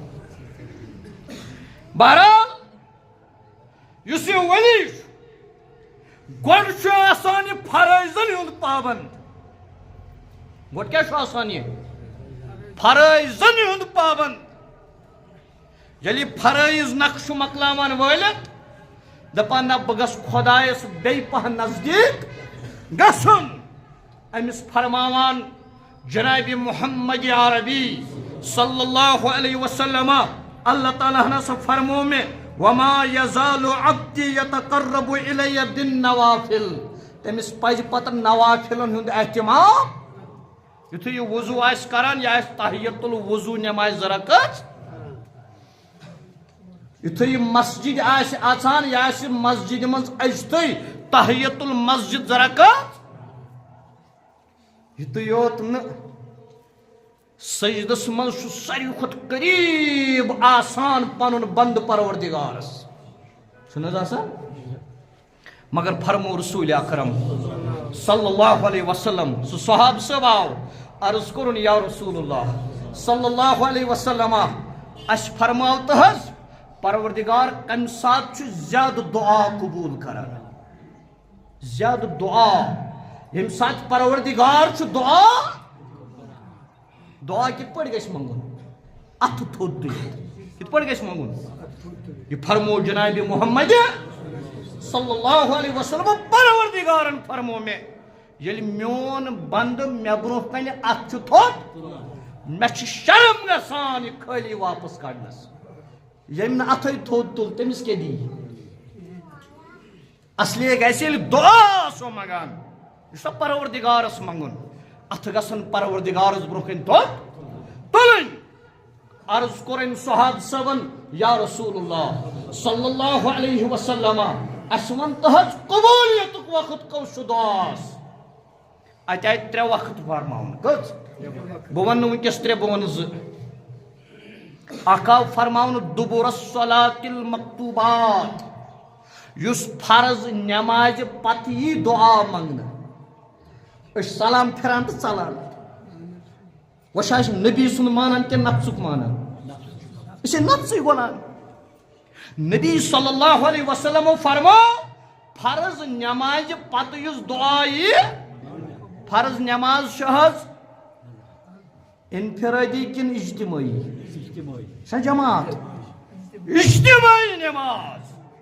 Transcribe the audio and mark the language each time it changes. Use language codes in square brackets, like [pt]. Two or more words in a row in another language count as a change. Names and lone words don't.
[ks] بہرحال یس یہ ولی گوڑ آسان یہ فرائضن ہند پابند گوڑ کیا آسان یہ فرائضن ہند پابند یلی فرائض نقش مقلامان ولت دپان نہ بگس خدایس بے پہ نزدیک گسن امس فرماوان جناب محمد عربی [ar] صلی اللہ علیہ وسلم [ks] اللہ تعالیٰ نے سے فرمو میں [ar] وما یزال عبدی یتقرب الی بالنوافل [ks] تمس پز پتہ نوافلن ہند اہتمام یتھے یہ وضو آس کران یا [ar] تحیت الوضو [ks] نماز رکعت یتھے یہ مسجد آس اژان یا مسجد مز اجتے [ar] تحیت المسجد [ks] رکعت یتھے یوت ن سجدس من ساروی کھت قریب آسان پنن بند پروردگارس چھنہ آسان مگر فرمو رسول اکرم [ar] صلی اللہ علیہ وسلم [ks] سہ صحاب صاحب آو عرض کرن [ar] یا رسول اللہ صلی اللہ علیہ وسلم [ks] اس فرماو تہز پروردگار کم سات چھ زیادہ دعا قبول کران زیادہ دعا یم سات پروردگار چھ دعا کت پڑ گژھِ منگُن اتھ تھوٚد دِتھ کت پڑ گژھِ منگُن یہ فرمو جناب محمد [ar] صلی اللہ علیہ وسلم [ks] پروردگارن فرمو میں یل میون بند مے برونٛہہ کنہِ اتھ چھُ تھوٚد مے چھُ شرم گژھان یہ خٲلی واپس کڑنس ییٚمۍ نہٕ اتھے تھوٚد تُل تٔمِس کیٛاہ دی اصلی گژھِ ییٚلہِ دعا آسو منگان یہ سا پروردگارس منگُن اتھ گژھن پروردگارس برونٛہہ کنہِ تھوٚد تُلٕنۍ عرض کوٚرُن صحاب صٲبن [ar] یا رسول اللہ صلی اللہ علیہ وسلم [ks] اس ون تہذ قبولیتک وقت کس دعاس ات آئی 3 وقت فرماؤن کس بہ ون ونکس 3 بہ ون 2 اکھ آو فرماؤن [ar] دبر الصلاۃ المکتوبات [ks] یس فرض نماز پتہ یہ دعا منگنہ اس سلام پھران تو ژلان وش نبی سن مانان کہ نفسک مانان اسے نفسے ونان نبی [ar] صلی اللہ علیہ وسلم [ks] فرمو فرض نماز پتہ یس دعا فرض نماز شہز انفرادی کن اجتماعی سا جماعت اجتماعی نماز